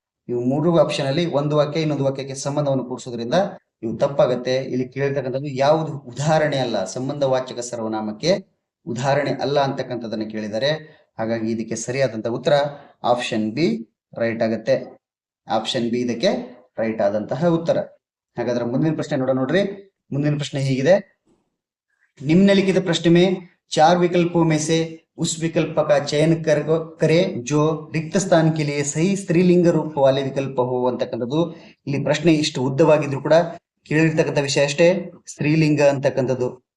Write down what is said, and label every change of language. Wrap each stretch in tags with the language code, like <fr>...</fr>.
<kn>ಇವು ಮೂರು ಆಪ್ಷನ್ ಅಲ್ಲಿ ಒಂದು ವಾಕ್ಯ ಇನ್ನೊಂದು ವಾಕ್ಯಕ್ಕೆ ಸಂಬಂಧವನ್ನು ಕೂಡಿಸೋದ್ರಿಂದ ಇವು ತಪ್ಪಾಗತ್ತೆ. ಇಲ್ಲಿ ಕೇಳಿರ್ತಕ್ಕಂಥದ್ದು ಯಾವುದು ಉದಾಹರಣೆ ಅಲ್ಲ, ಸಂಬಂಧವಾಚಕ ಸರ್ವನಾಮಕ್ಕೆ ಉದಾಹರಣೆ ಅಲ್ಲ ಅಂತಕ್ಕಂಥದ್ದನ್ನು ಕೇಳಿದ್ದಾರೆ. ಹಾಗಾಗಿ ಇದಕ್ಕೆ ಸರಿಯಾದಂತ ಉತ್ತರ ಆಪ್ಷನ್ ಬಿ ರೈಟ್ ಆಗತ್ತೆ. ಆಪ್ಷನ್ ಬಿ ಇದಕ್ಕೆ ರೈಟ್ ಆದಂತಹ ಉತ್ತರ. ಹಾಗಾದ್ರೆ ಮುಂದಿನ ಪ್ರಶ್ನೆ ನೋಡ್ರಿ. ಮುಂದಿನ ಪ್ರಶ್ನೆ ಹೀಗಿದೆ,</kn> <hi>निम्नलिखित प्रश्न में 4 विकल्पों में से उस विकल्प का चयन करे जो रिक्त स्थान के लिए सही स्त्रीलिंग रूप वाले विकल्प हो</hi> <kn>ಅಂತಕ್ಕಂಥದ್ದು. ಇಲ್ಲಿ ಪ್ರಶ್ನೆ ಇಷ್ಟು ಉದ್ದವಾಗಿದ್ರು ಕೂಡ ಕೇಳಿರ್ತಕ್ಕಂಥ ವಿಷಯ ಅಷ್ಟೇ, ಸ್ತ್ರೀಲಿಂಗ ಅಂತಕ್ಕಂಥದ್ದು.</kn>